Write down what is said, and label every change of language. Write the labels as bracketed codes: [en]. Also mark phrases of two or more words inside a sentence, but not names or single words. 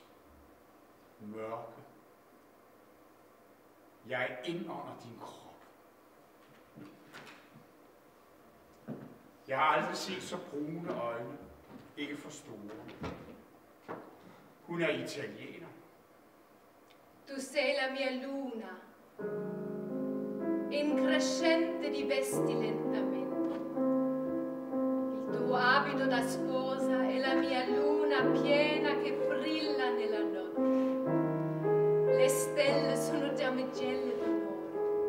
[da] Mørke. Jeg indånder din krop. Jeg har aldrig set så brune øjne, ikke for store. Hun er italiener. [it] Du sei la mia luna, increscente di vesti lentamente. Il tuo abito da sposa è la mia luna piena che brilla nella notte. Le stelle sono damigelle d'onore.